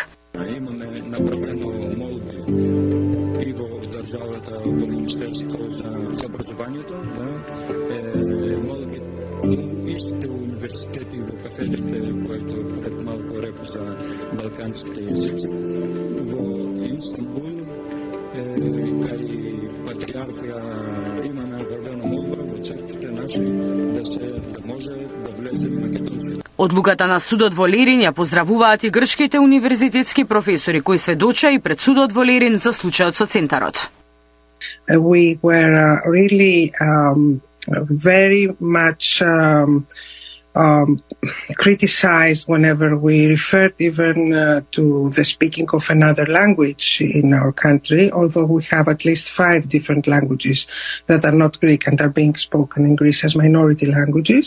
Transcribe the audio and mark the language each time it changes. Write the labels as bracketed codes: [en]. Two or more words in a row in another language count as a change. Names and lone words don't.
[mk] Имаме направено молби и во државата, во Министерство за образованието, молби во истите универзитети, во кафедрите, којто пред малку рекол за балканските јазици, во Истанбул, кај патриархија имаме објавена молба во црквите наши да може да влезе македонски. Одлуката на судот во Лерин ја поздравуваат и грчките универзитетски професори кои сведоча и пред судот во Лерин за случајот со центарот. [en] We were really very much criticized whenever we referred even to the speaking of another language in our country, although we have at least 5 different languages that are not Greek and are being spoken in Greece as minority languages.